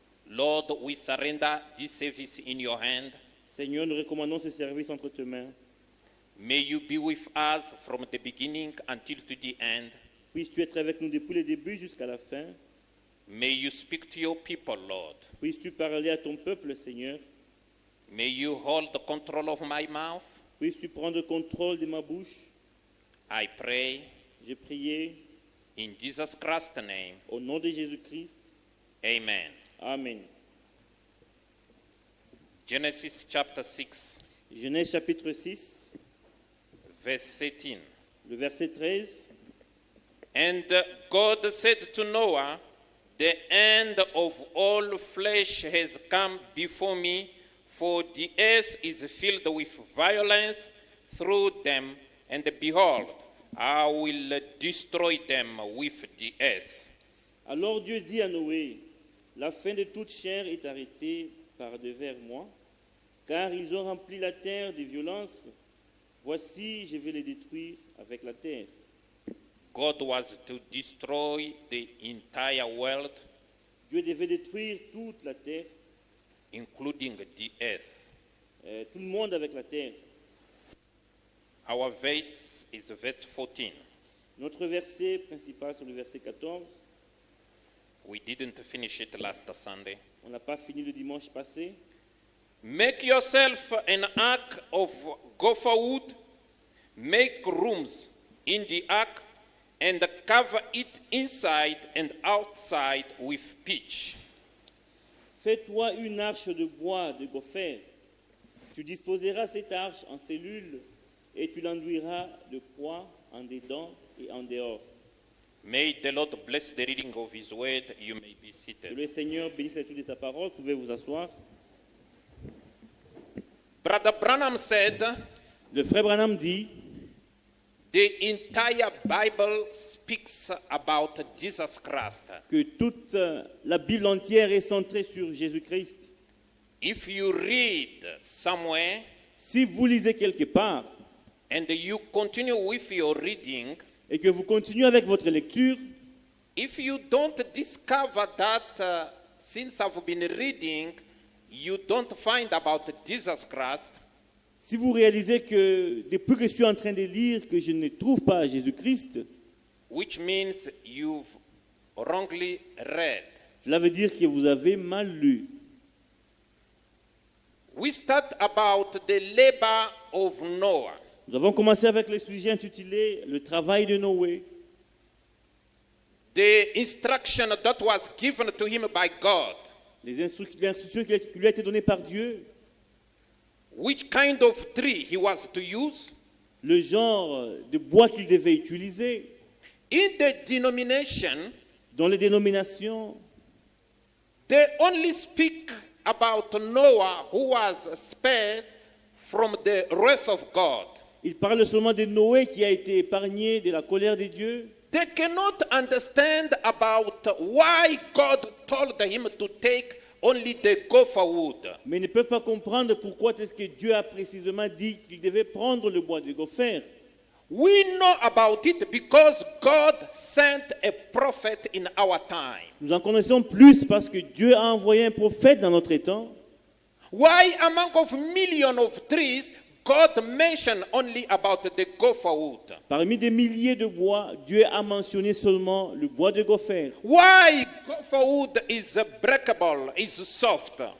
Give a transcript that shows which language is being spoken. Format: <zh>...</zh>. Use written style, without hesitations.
<en>Lord, we surrender this service in your hand.</en> <fr>Seigneur, nous recommandons ce service entre tes mains.</fr> <en>May you be with us from the beginning until to the end.</en> <fr>Puisses-tu être avec nous depuis le début jusqu'à la fin.</fr> <en>May you speak to your people, Lord.</en> <fr>Puisses-tu parler à ton peuple, Seigneur.</fr> <en>May you hold the control of my mouth.</en> <fr>Puisses-tu prendre contrôle de ma bouche.</fr> <en>I pray</en> <fr>J'ai prié</fr> <en>in Jesus Christ's name.</en> <fr>au nom de Jésus-Christ.</fr> <en>Amen.</en> <fr>Amen.</fr> <en>Genesis chapter 6,</en> <fr>Genèse chapitre 6,</fr> <en>verse 13.</en> <fr>le verset 13.</fr> <en>And God said to Noah, the end of all flesh has come before me, for the earth is filled with violence through them, and behold, I will destroy them with the earth.</en> <fr>Alors Dieu dit à Noé, la fin de toute chair est arrêtée par devers moi, car ils ont rempli la terre de violence. Voici, je vais les détruire avec la terre.</fr> <en>God was to destroy the entire world,</en> <fr>Dieu devait détruire toute la terre,</fr> <en>including the earth.</en> <fr>tout le monde avec la terre.</fr> <en>Our verse is verse 14.</en> <fr>Notre verset principal, c'est le verset 14.</fr> <en>We didn't finish it last Sunday.</en> <fr>On n'a pas fini le dimanche passé.</fr> <en>Make yourself an ark of gopher wood, make rooms in the ark, and cover it inside and outside with pitch.</en> <fr>Fais-toi une arche de bois de gopher. Tu disposeras cette arche en cellules et tu l'enduiras de poids en dedans et en dehors.</fr> <en>May the Lord bless the reading of his word. You may be</en> <fr>Que</fr> <en>seated.</en> <fr>le Seigneur bénisse l'étude de sa parole. Vous pouvez vous asseoir.</fr> <en>Brother Branham said,</en> <fr>Le frère Branham dit,</fr> <en>the entire Bible speaks about Jesus Christ.</en> <fr>que toute la Bible entière est centrée sur Jésus-Christ.</fr> <en>If you read somewhere</en> <fr>Si vous lisez quelque part</fr> <en>and you continue with your reading,</en> <fr>et que vous continuez avec votre lecture,</fr> <en>if you don't discover that since I've been reading, you don't find about Jesus Christ,</en> <fr>si vous réalisez que depuis que je suis en train de lire que je ne trouve pas Jésus-Christ,</fr> <en>which means you've wrongly read.</en> <fr>cela veut dire que vous avez mal lu.</fr> <en>We start about the labor of Noah.</en> <fr>Nous avons commencé avec le sujet intitulé « Le travail de Noé ».</fr> <en>The instruction that was given to him by God.</en> <fr>L'instruction qui lui a été donnée par Dieu,</fr> <en>Which kind of tree he was to use.</en> <fr>le genre de bois qu'il devait utiliser,</fr> <en>In the denomination,</en> <fr>dans les dénominations,</fr> <en>they only speak about Noah who was spared from the wrath of God.</en> <fr>il parle seulement de Noé qui a été épargné de la colère de Dieu.</fr> <en>They cannot understand about why God told him to take only the gopher wood.</en> <fr>Mais ils ne peuvent pas comprendre pourquoi est-ce que Dieu a précisément dit qu'il devait prendre le bois de gopher.</fr> <en>We know about it because God sent a prophet in our time.</en> <fr>Nous en connaissons plus parce que Dieu a envoyé un prophète dans notre temps.</fr> <en>Why among of millions of trees, God mentioned only about the gopher wood?</en> <fr>Parmi des milliers de bois, Dieu a mentionné seulement le bois de gopher.</fr> <en>Why gopher wood is breakable, is soft?</en>